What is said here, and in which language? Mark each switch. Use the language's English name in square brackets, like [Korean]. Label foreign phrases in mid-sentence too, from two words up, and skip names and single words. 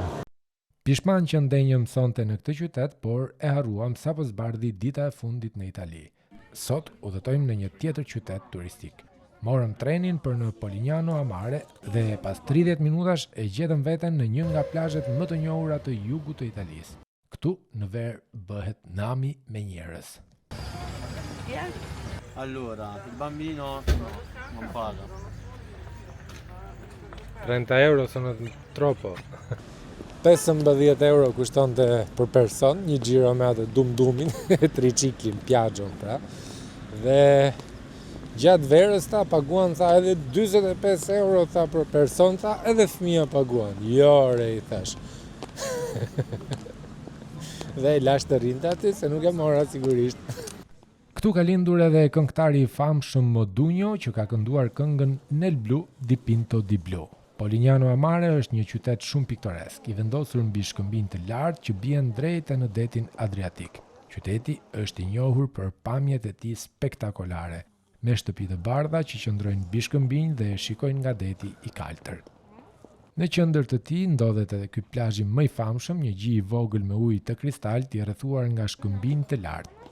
[Albanian] Pishman që ndenjëm sonte në këtë qytet, por e harruam sapo zbardhi dita e fundit në Itali. Sot udhëtojmë në një tjetër qytet turistik. Morëm trenin për në Polignano a Mare dhe pas 30 minutash e gjetëm veten në një nga plazhet më të njohura të jugut të Italisë. Këtu në ver bëhet nami me njerëz. [Italian] Allora, il bambino no, non paga. 30 euro sono troppo. [Albanian] 15 euro kushtonte për person, një xhiro me atë dum-dumin, triciklin, pjaxhon pra. Dhe gjatë verës ta paguan tha edhe 45 euro tha për person tha, edhe fëmia paguan. Jo re i thash. Dhe i lash të rinte aty se nuk e mora sigurisht. Këtu ka lindur edhe këngëtari i famshëm Modugno që ka kënduar këngën Nel blu dipinto di blu. Polignano a Mare është një qytet shumë piktoresk, i vendosur mbi shkëmbinj të lartë që bien drejt në detin Adriatik. Qyteti është i njohur për pamjet e tij spektakolare, me shtëpi të bardha që qëndrojnë mbi shkëmbinj dhe shikojnë nga deti i kaltër. Në qendër të tij ndodhet edhe ky plazhi më i famshëm, një gjë i vogël me ujë të kristalt i rrethuar nga shkëmbinj të lartë.